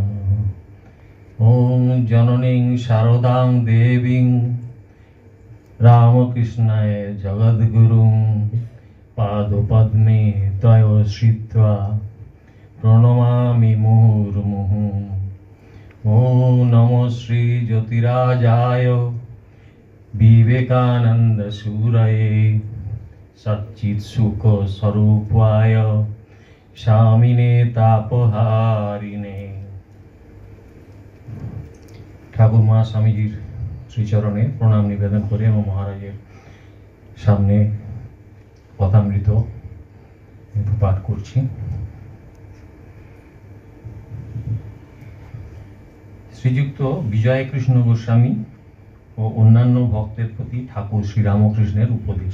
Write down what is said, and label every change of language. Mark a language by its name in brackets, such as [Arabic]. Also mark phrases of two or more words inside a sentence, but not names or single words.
[Sanskrit] ओम जननीं शारदां देवीं रामकृष्णाय जगद्गुरुं पादपद्मे तयो श्रित्वा प्रणमामि मुहुर्मुहुः। ओम नमो श्री ज्योतिराजाय विवेकानंद सूरये सच्चित्सुख स्वरूपाय स्वामिने तापहारिणे। [Bangla] ঠাকুর মা স্বামীজির শ্রীচরণে প্রণাম নিবেদন করে এবং মহারাজের সামনে কথামৃত পাঠ করছি। শ্রীযুক্ত বিজয় কৃষ্ণ গোস্বামী ও অন্যান্য ভক্তের প্রতি ঠাকুর শ্রীরামকৃষ্ণের উপদেশ।